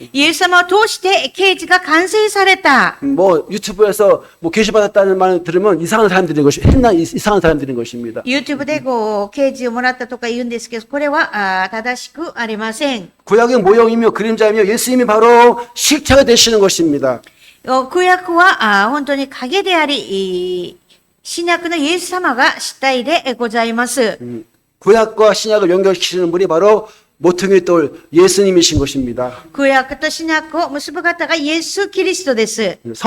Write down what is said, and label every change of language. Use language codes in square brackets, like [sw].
[ja] イエス様を通して啓示が完成された。 [ko] 뭐 유튜브에서 뭐 계시 받았다는 말을 들으면 이상한 사람들인 것입니다. [ja] YouTube で啓示をもらったとか言うんですけど、これは正しくありません。 [ko] 구약의 모형이며 그림자이며 예수님이 바로 실체가 되시는 것입니다. [ja] 旧約は本当に影であり、新約のイエス様が主体でございます。 [ko] 구약과 신약을 연결시키는 분이 바로 모퉁이 돌 예수님이신 것입니다. [ja] 旧約と新約を結ぶ方がイエス・キリストです。